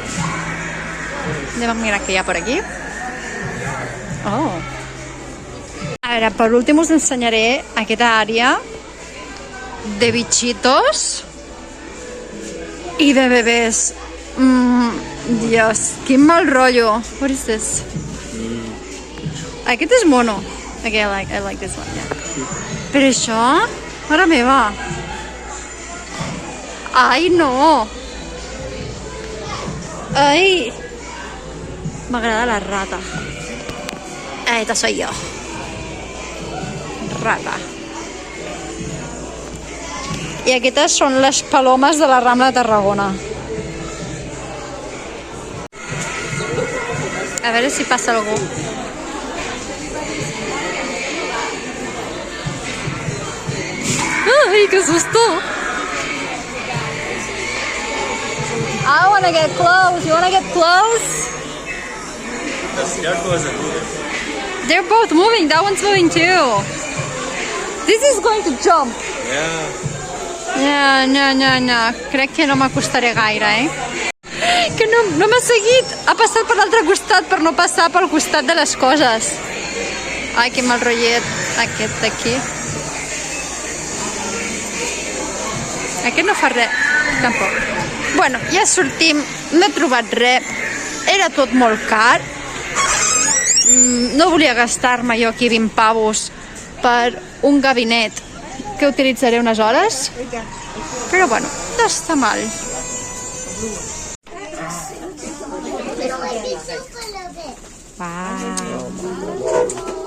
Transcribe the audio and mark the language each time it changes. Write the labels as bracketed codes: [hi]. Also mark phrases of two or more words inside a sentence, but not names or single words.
[ca] Anem a mirar què hi ha per aquí. Oh, A veure, per últim us ensenyaré aquesta àrea de bichitos i de bebès. Dios, quin mal rotllo. [en] What is this? [ca] Aquest és mono. [en] Okay, I like this one, yeah. [ca] Però això, mare meva. Ai, no. Ai. M'agrada la rata. [es] Esta soy yo. Rata. [ca] I aquestes són les palomes de la Rambla de Tarragona. A veure si passa algú. [es] Ai, que susto! [en] I wanna get close. You wanna get close? They're both moving. That one's moving too. This is going to jump. No. [ca] Crec que no m'acostaré gaire, Que no m'ha seguit. Ha passat per l'altre costat per no passar pel costat de les coses. Ai, que mal rotllet. Aquest d'aquí. Aquest no fa res. Tampoc. Bueno, ja sortim. No he trobat res. Era tot molt car. No volia gastar-me jo aquí 20 pavos per un gabinet que utilitzaré unes hores. Però bueno, no està mal. [en] Wow.